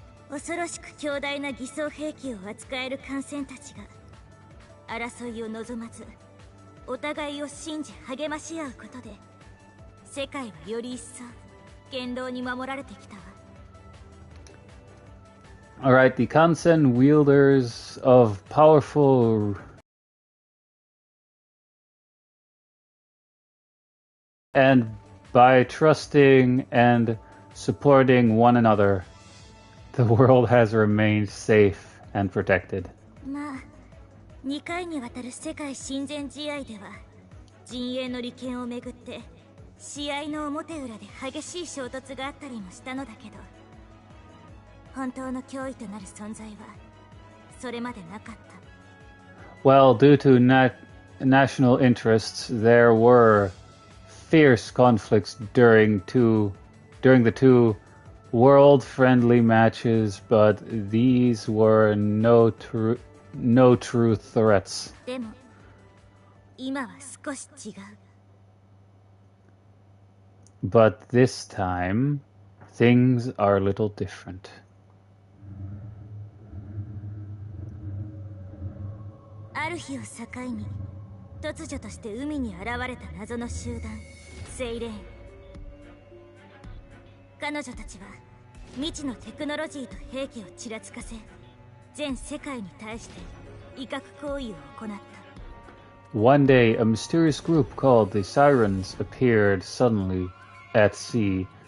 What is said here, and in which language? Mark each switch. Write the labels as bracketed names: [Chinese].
[Japanese] 恐ろしく強大な偽装兵器を扱える艦船たちが争いを望まずお互いを信じ励まし合うことで世界はより一層堅牢に守られてきたわ [English] Alright, the Kansen wielders of powerful and by trusting and supporting one another, the world has remained safe and protected. [Japanese] まあ2回にわたる世界親善試合では陣営の利権をめぐって試合の表裏で激しい衝突があったりもしたのだけど本当の脅威となる存在はそれまでなかった [English] Well, due to national interests, there were fierce conflicts during the two world-friendly matches, but these were no true threats. [Japanese] でも今は少し違う [English] But this time, things are a little different. [Japanese] ある日を境に突如として海に現れた謎の集団セイレーン彼女たちは未知のテクノロジーと兵器をちらつかせ全世界に対して威嚇行為を行った [English] One day, a mysterious group called the Sirens appeared suddenly at sea.